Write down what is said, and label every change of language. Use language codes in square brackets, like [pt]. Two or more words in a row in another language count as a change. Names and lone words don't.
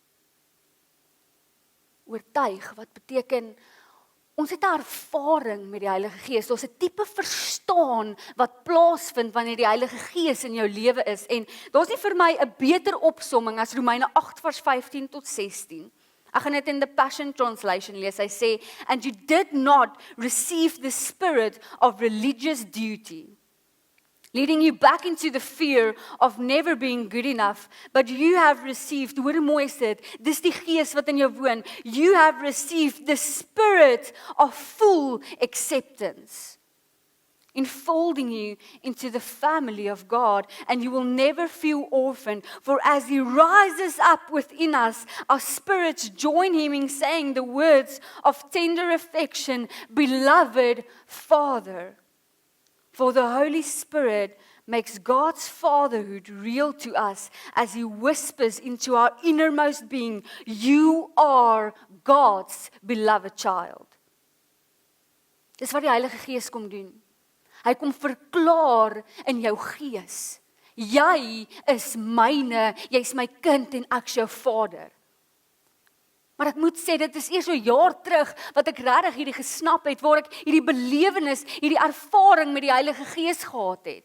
[af] Oortuig, wat beteken, ons het 'n ervaring met die Heilige Gees. Ons 'n tipe verstaan wat plaasvind wanneer die Heilige Gees in jou lewe is. En daar's nie vir my 'n beter opsomming as Romeine 8 vers 15 tot 16. Ek gaan dit in the Passion Translation lees. Hy sê, [en] and you did not receive the spirit of religious duty, leading you back into the fear of never being good enough, but you have received, [af] hoor hoe mooi is dit, dis die Gees wat in jou woon, [en] you have received the spirit of full acceptance, enfolding you into the family of God, and you will never feel orphaned, for as He rises up within us, our spirits join Him in saying the words of tender affection, beloved Father. For the Holy Spirit makes God's fatherhood real to us as He whispers into our innermost being, you are God's beloved child. [af] Dis wat die Heilige Gees kom doen. Hy kom verklaar in jou gees. Jy is myne, jy's my kind en ek's jou vader. Maar ek moet sê, dit is eers so jaar terug wat ek regtig hierdie gesnap het, waar ek hierdie belewenis, hierdie ervaring met die Heilige Gees gehad het.